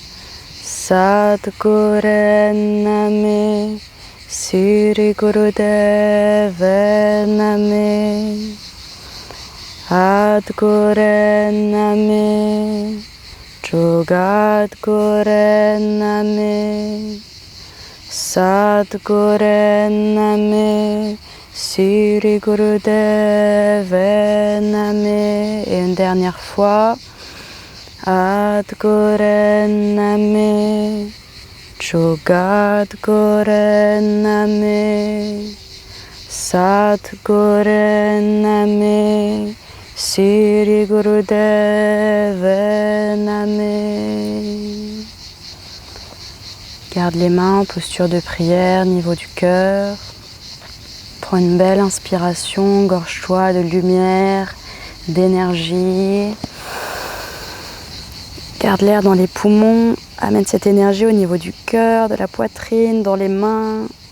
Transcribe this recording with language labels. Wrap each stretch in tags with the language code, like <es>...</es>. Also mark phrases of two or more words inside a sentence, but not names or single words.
<sa>Sadguru Name Sri Gurudeva Name Adguru Name Jugadguru Name Sadguru Name Sri Gurudeva Name.</sa> <fr>Et une dernière fois.</fr> <sa>Adguru Name Jugadguru Name Sadguru Name Sri Gurudeva Name.</sa> <fr>Garde les mains en posture de prière, niveau du cœur. Prends une belle inspiration, gorge-toi de lumière, d'énergie. Garde l'air dans les poumons, amène cette énergie au niveau du cœur, de la poitrine, dans les mains.</fr>